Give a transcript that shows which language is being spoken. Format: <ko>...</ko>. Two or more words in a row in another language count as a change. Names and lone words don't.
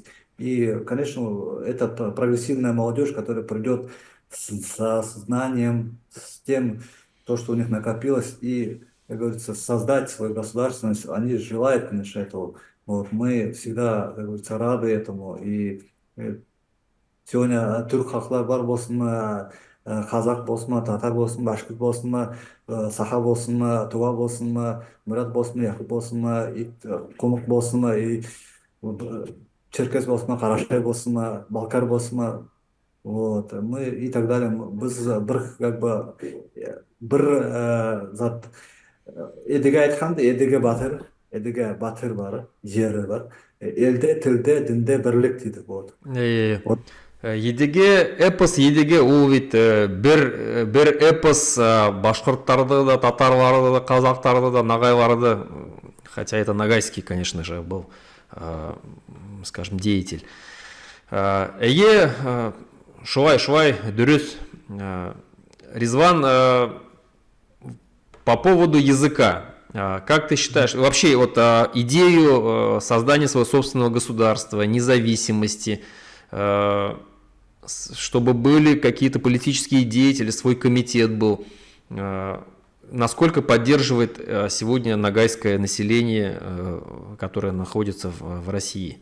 <ru>И, конечно, это прогрессивная молодежь, которая придет со знанием, с тем, то, что у них накопилось, и, как говорится, создать свою государственность. Они желают, конечно, этого. Вот, мы всегда, как говорится, рады этому. И сегодня</ru> <kk>түрік халықтар бар болсын ма, қазақ болсын ма, татар болсын, башқұрт болсын ма, саха болсын ма, туа болсын ма, мұрат болсын ма, яқып болсын ма, құмық болсын ма, и черкес болсын ма, қарашай болсын ма, балкар болсын ма,</kk> <ru>вот, мы и так далее.</ru> <kk>Біз бір,</kk> <ru>как бы,</ru> <kk>бір зат, едіге айтқанда, едіге батыр бар, жері бар. Елде, тілде, дінде бірлік дейді.</kk> <ru>Вот. Э, Вот.</ru> <kk>Едіге эпос, едіге ол ведь бір эпос башқұрттарды да, татарларды да, қазақтарды да, нагайларды,</kk> <ru>хотя это нагайский, конечно же, был, скажем, деятель.</ru> <kk>Шулай, дұрыс.</kk> <ru>Резван, по поводу языка. Как ты считаешь, вообще вот идею создания своего собственного государства, независимости, чтобы были какие-то политические деятели, свой комитет был, насколько поддерживает сегодня нагайское население, которое находится в России?</ru>